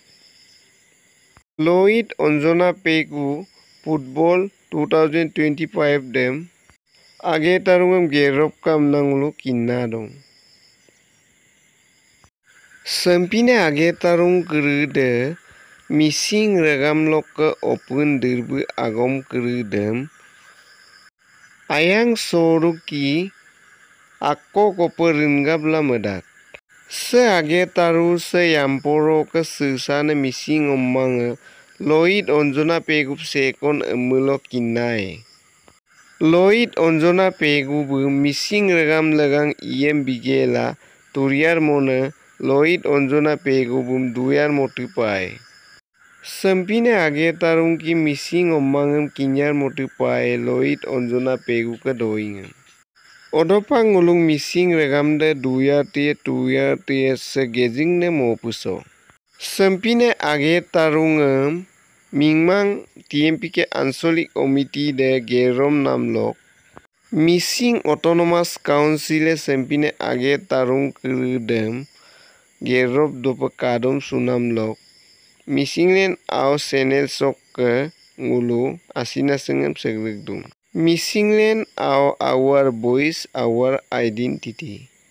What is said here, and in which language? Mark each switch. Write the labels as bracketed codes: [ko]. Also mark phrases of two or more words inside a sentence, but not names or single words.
[mrg] Loit onjona pegu football 2025 dem age tarungam gerop kam nangulu kinna dong. Sempine age tarung kerude mising regam lok ke open dirbu agom kerudem ayang soruki akko koperingab lamedak. Se age taru se yamporo ke sesane mising omang Loit onjona pegup sekon emulo kinai. Loit onjona pegubu mising regam legang iem bigela turiar mone Loit onjona pegubum duyar motipai. Sempine age tarung ki mising omangem kinyar motipai Loit onjona pegu ke doingem. Odopang ngulung mising regam de tuyar tiye segejing ne mopuso. Sempine age tarungem Mingmang TMPK Ansolik Omiti de Gerom Namlok Missing Autonomous Council sempine age tarung kerudem Gerop dope kadom sunamlok Missing len au senel sok ke ngulu asina sengem segregdung Missing len au [en] our voice our identity